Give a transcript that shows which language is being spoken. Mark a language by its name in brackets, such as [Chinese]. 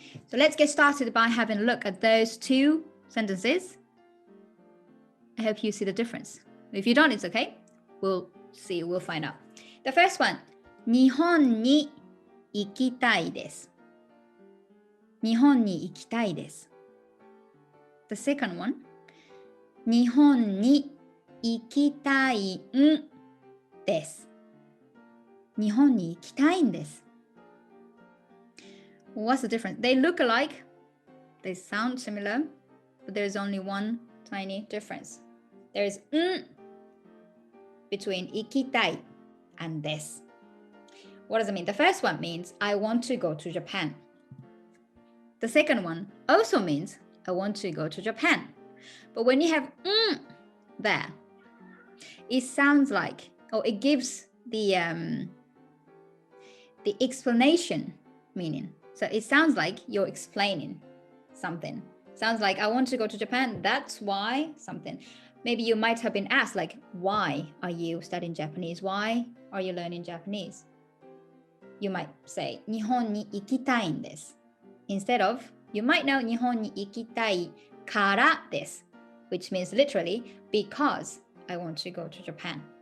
[English] So let's get started by having a look at those two sentences. I hope you see the difference. If you don't, it's okay. We'll see, we'll find out. The first one, [Japanese] 日本に行きたいです。日本に行きたいです。 [English] The second one, [Japanese] 日本に行きたいんです。日本に行きたいんです。 [English] What's the difference? They look alike, they sound similar, but there's only one tiny difference. There's between 行きたい and です。 What does it mean? The first one means I want to go to Japan. The second one also means I want to go to Japan. But when you have there, it sounds like, or it gives the explanation meaning. So it sounds like you're explaining something. Sounds like I want to go to Japan. That's why something. Maybe you might have been asked like, why are you studying Japanese? Why are you learning Japanese? You might say, [Japanese] 日本に行きたいんです. [English] Instead of, you might know [Japanese] 日本に行きたいからです, [English] which means literally because I want to go to Japan.